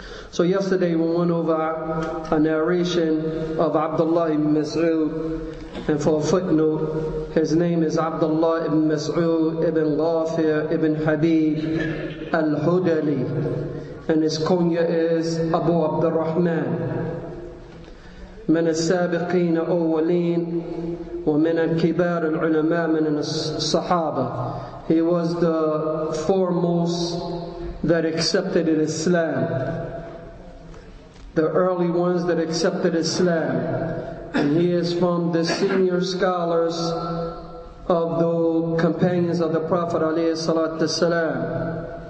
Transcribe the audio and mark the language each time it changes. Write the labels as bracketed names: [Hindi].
[English] So yesterday we went over a narration of Abdullah ibn Mas'ud, and for a footnote, his name is Abdullah ibn Mas'ud ibn Ghafir ibn Habib al-Hudali, and his kunya is Abu Abdurrahman. [Arabic] من السابقين أولين ومن الكبار العلماء من الصحابة. [English] He was the foremost that accepted Islam, the early ones that accepted Islam, and he is from the senior scholars of the companions of the Prophet ﷺ.